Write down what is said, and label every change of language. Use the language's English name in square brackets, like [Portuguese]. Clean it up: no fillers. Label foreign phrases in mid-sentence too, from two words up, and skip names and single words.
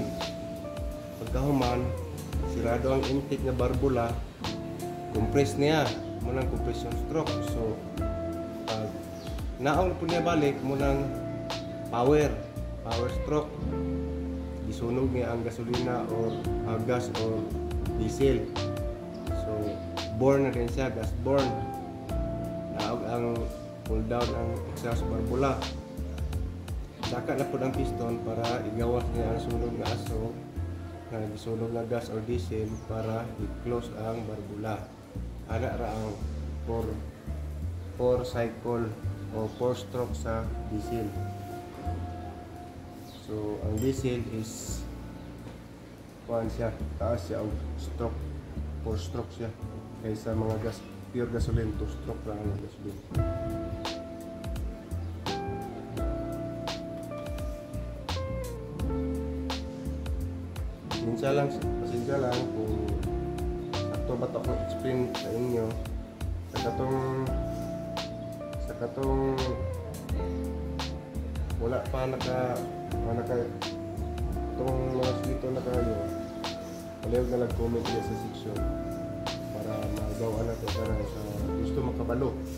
[Cebuano] Pagkahuman, sirado ang intake nga barbula, compress niya, munang [English] compression stroke. [Cebuano] So pag naog na pod niya balik, munang power stroke. Isunog niya ang gasolina or [English] gas or diesel. [Cebuano] So burn na din siya, [English] gas burn. [Cebuano] Naog ang [English] pull down [Cebuano] ang exhaust barbula. Saka na po ang piston para igawas niya ang sunog nga aso nga gisunog nga [English] gas or diesel [Cebuano] para i-close ang barbula. Ana ra ang 4 cycle o 4 stroke sa diesel. So ang diesel is kuan siya, taas siya ang stroke, 4 stroke siya. Kaysa mga [English] pure gasoline, [Cebuano] 2 stroke lang ang gasoline. Pasensya lang kung sakto ba ito akong explain sa inyo. Sa katong wala pa itong mga dito nakayo, palihog na comment dyan sa section para magawa na ito sana sa gusto makabalo.